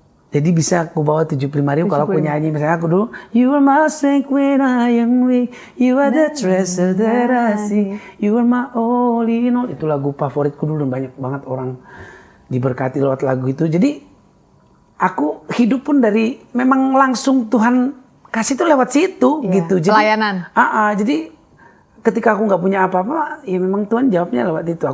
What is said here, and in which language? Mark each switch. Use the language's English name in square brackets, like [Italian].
[Indonesian] Jadi bisa aku bawa 75.000 kalau aku nyanyi. Misalnya aku dulu, [English] You are my strength when I am weak, You are the treasure that I see, You are my all in all. [Indonesian] Itu lagu favoritku dulu dan banyak banget orang diberkati lewat lagu itu. Jadi aku hidup pun dari memang langsung Tuhan kasih tuh lewat situ gitu. Jadi, pelayanan. Jadi ketika aku nggak punya apa-apa, ya memang Tuhan jawabnya lewat itu.